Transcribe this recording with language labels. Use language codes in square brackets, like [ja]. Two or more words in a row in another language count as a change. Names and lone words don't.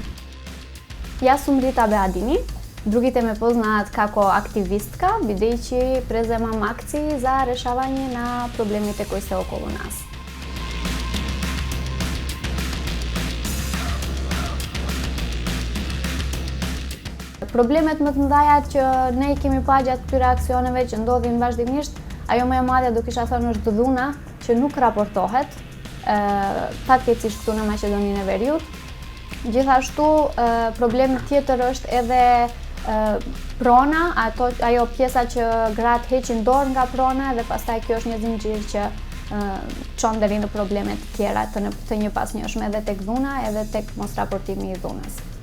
[mk] Јас сум Рита Беадини, другите ме познаат како активистка, бидејќи преземам акции за решавање на проблемите кои се околу нас. Проблемот ме даја [sq] që ne i kemi pa gjatë këtyre aksioneve që ndodhin vazhdimisht, ajo më e madhe do kisha thënë është dhuna që nuk raportohet, fatkeqësisht këtu në Maqedoninë e Veriut. Gjithashtu problem tjetër është edhe prona, ajo pjesa që gratë heqin dorë nga prona dhe pastaj kjo është një zinxhir që çon deri në probleme të tjera të njëpasnjëshme edhe tek dhuna edhe tek mosraportimi i dhunës.